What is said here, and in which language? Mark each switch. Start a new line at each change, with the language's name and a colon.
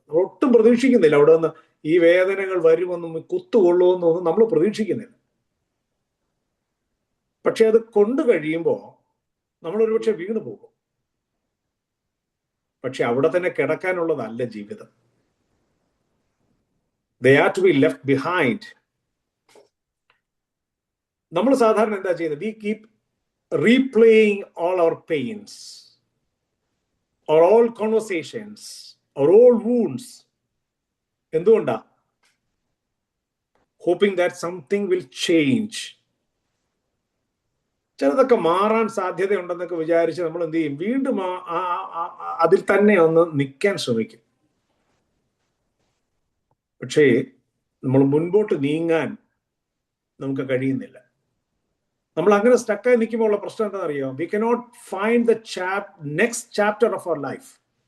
Malayalam: നമ്മൾ ഒട്ടും പ്രതീക്ഷിക്കുന്നില്ല അവിടെ നിന്ന് ഈ വേദനകൾ വരുമെന്നും കുത്തുകൊള്ളുമെന്നൊന്നും നമ്മൾ പ്രതീക്ഷിക്കുന്നില്ല. പക്ഷെ അത് കൊണ്ടു കഴിയുമ്പോൾ നമ്മൾ ഒരുപക്ഷെ വീണു പോകും. പക്ഷെ അവിടെ തന്നെ കിടക്കാനുള്ളതല്ല ജീവിതം.
English: They are to be left behind.
Malayalam: നമ്മൾ സാധാരണ എന്താ ചെയ്യുന്നത്?
English: We keep replaying all our pains, or all conversations, or all wounds.
Malayalam: എന്തുകൊണ്ടാ?
English: Hoping that something will change.
Malayalam: ചിലതൊക്കെ മാറാൻ സാധ്യതയുണ്ടെന്നൊക്കെ വിചാരിച്ച് നമ്മൾ എന്ത് ചെയ്യും? വീണ്ടും അതിൽ തന്നെ ഒന്ന് നിൽക്കാൻ ശ്രമിക്കും. പക്ഷേ നമ്മൾ മുൻപോട്ട് നീങ്ങാൻ നമുക്ക് കഴിയുന്നില്ല. നമ്മൾ അങ്ങനെ സ്റ്റക്കായി നിൽക്കുമ്പോൾ ഉള്ള പ്രശ്നം എന്താണെന്നറിയോ?
English: We cannot find the next chapter of our life.